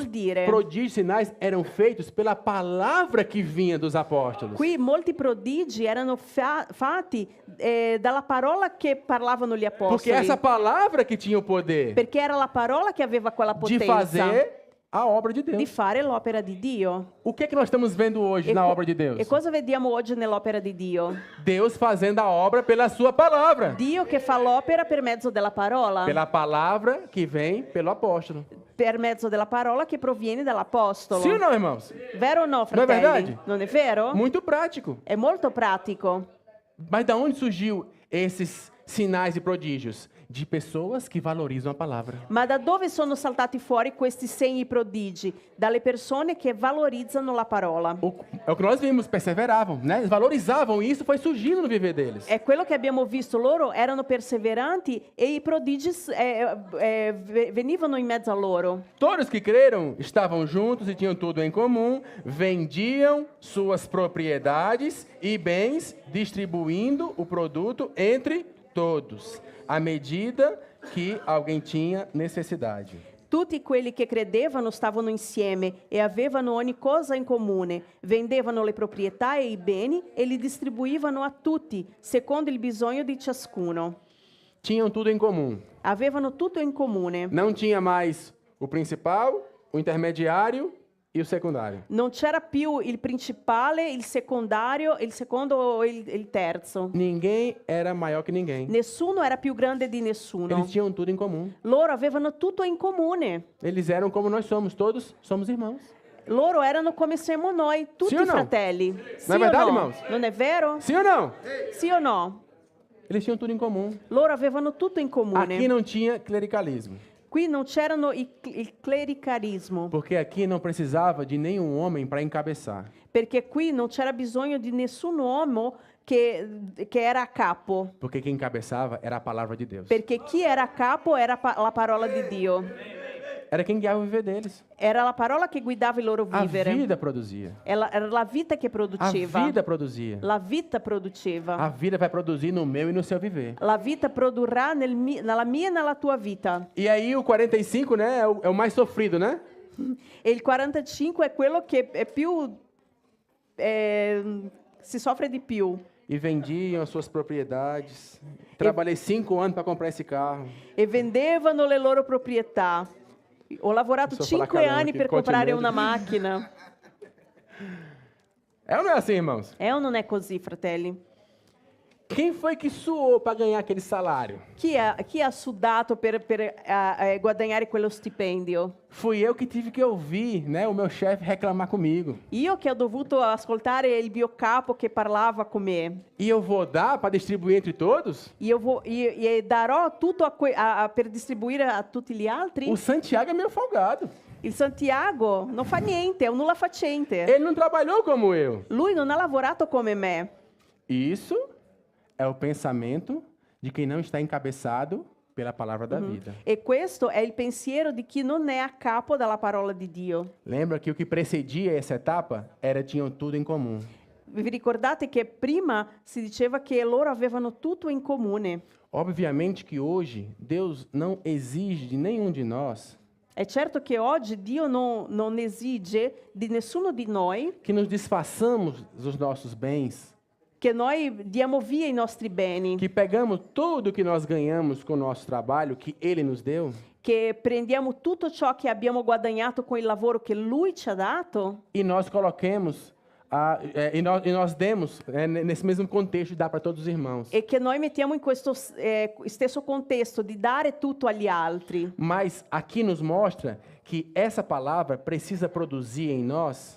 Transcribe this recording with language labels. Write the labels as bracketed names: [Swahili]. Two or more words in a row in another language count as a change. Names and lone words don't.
[Italian] vuol dire? [Portuguese] prodígios e sinais eram feitos pela palavra que vinha dos apóstolos. [Italian] Qui molti prodigi erano fatti dalla parola che parlavano gli apostoli. [Portuguese] Porque essa palavra que tinha o poder [Italian] Perché era la parola che aveva quella [Portuguese] de [Italian] potenza [Portuguese] fazer a obra de [Italian] di [Portuguese] Deus. [Italian] fare l'opera di Dio. [Portuguese] O que é que nós estamos vendo hoje na obra de Deus? [Italian] E cosa vediamo oggi nell'opera di Dio? [Portuguese] Deus fazendo a obra pela sua palavra. [Italian] Dio che fa l'opera per mezzo della parola. [Portuguese] Pela palavra que vem pelo apóstolo. [Italian] Per mezzo della parola che proviene dall'apostolo. [Portuguese] Sim ou não, irmãos? [Italian] Vero o no, [Portuguese] Não é [Italian] fratelli? [Portuguese] verdade? [Italian] Non è vero? [Portuguese] Muito prático. [Italian] È molto pratico. [Portuguese] Mas da onde surgiu esses sinais e prodígios? De pessoas que valorizam a palavra. [Italian] Ma da dove sono saltati fuori questi segni prodigi? Dalle persone che valorizzano la parola. [Portuguese] É o que nós vimos, perseveravam, né? Eles valorizavam e isso foi surgindo no viver deles. [Italian] È quello che abbiamo visto, loro erano perseveranti e i prodigi venivano in mezzo a loro. [Portuguese] Todos que creram estavam juntos e tinham tudo em comum, vendiam suas propriedades e bens, distribuindo o produto entre todos, à medida que alguém tinha necessidade. [Italian] Tutti quelli che credevano stavano insieme e avevano ogni cosa in comune, vendevano le proprietà e i beni e li distribuivano a tutti, secondo il bisogno di ciascuno. [Portuguese] Tinham tudo em comum. [Italian] Avevano tutto in comune. [Portuguese] Não tinha mais o principal, o intermediário e o secundário. [Italian] Non c'era più il principale, il secondario, il secondo o il terzo. [Portuguese] Ninguém era maior que ninguém. [Italian] Nessuno era più grande di nessuno. [Portuguese] Eles tinham tudo em comum. [Italian] Loro avevano tutto in comune. [Portuguese] Eles eram como nós somos, todos somos irmãos. [Italian] Loro erano come siamo noi, tutti Sì o no? fratelli. Sì Non è o [Portuguese] verdade, [Italian] no? [Portuguese] irmãos? [Italian] Non è vero? [Portuguese] Sim ou não? [Italian] Sì o no? [Portuguese] Eles tinham tudo em comum. [Italian] Loro avevano tutto in comune. [Portuguese] Aqui não tinha clericalismo, [Italian] Qui non c'erano il clericarismo, [Portuguese] porque aqui não precisava de nenhum homem para encabeçar. [Italian] perché qui non c'era bisogno di nessun uomo che era a capo, [Portuguese] Porque quem encabeçava era a palavra de Deus. [Italian] perché chi era a capo era la parola di Dio. [Portuguese] Era quem guiava o viver deles. [Italian] Era la parola che guidava il loro [Portuguese] A [Italian] vivere. [Portuguese] vida produzia. [Italian] Era la vita che [Portuguese] A [Italian] produceva. [Portuguese] vida produzia. [Italian] La vita produceva. [Portuguese] A vida vai produzir no meu e no seu viver. [Italian] La vita produrrà nella mia e nella tua vita. [Portuguese] E aí o 45, né, é o mais sofrido, né? [Italian] E il 45 è quello che è più si soffre di più. [Portuguese] E vendiam as suas propriedades. Trabalhei 5 anos para comprar esse carro. [Italian] E vendevano le loro proprietà. Ho lavorato [Portuguese] Posso falar [Italian] 5 [Portuguese] cada um [Italian] anni [Portuguese] aqui, [Italian] per comprare [Portuguese] continua. [Italian] una macchina. [Portuguese] É ou não é assim, irmãos? [Italian] È o non è così, fratelli? [Portuguese] Quem foi que suou para ganhar aquele salário? [Italian] Chi ha sudato per guadagnare quello stipendio? [Portuguese] Fui eu que tive que ouvir, né, o meu chefe reclamar comigo. [Italian] Io che ho dovuto ascoltare il mio capo che parlava con me. [Portuguese] E eu vou dar para distribuir entre todos? [Italian] E darò tutto per distribuire a tutti gli altri? [Portuguese] O Santiago é meio folgado. [Italian] Il Santiago non fa niente, è un nulla facente. [Portuguese] Ele não trabalhou como eu. [Italian] Lui non ha lavorato come me. [Portuguese] Isso é o pensamento de quem não está encabeçado pela palavra da vida. [Italian] E questo è il pensiero di chi non è a capo della parola di Dio. [Portuguese] Lembra que o que precedia essa etapa era tinham tudo em comum. [Italian] Vi ricordate che prima si diceva che loro avevano tutto in comune? [Portuguese] Obviamente que hoje Deus não exige de nenhum de nós [Italian] È certo che oggi Dio non esige di nessuno di noi [Portuguese] que nos desfaçamos dos nossos bens, [Italian] che noi diamo via i nostri beni, [Portuguese] que pegamos tudo que nós ganhamos com o nosso trabalho, que Ele nos deu, [Italian] che prendiamo tutto ciò che abbiamo guadagnato con il lavoro che Lui ci ha dato [Portuguese] e nós coloquemos, e nós demos, nesse mesmo contexto, dá para todos os irmãos. [Italian] e che noi mettiamo in questo stesso contesto di dare tutto agli altri. [Portuguese] Mas aqui nos mostra que essa palavra precisa produzir em nós,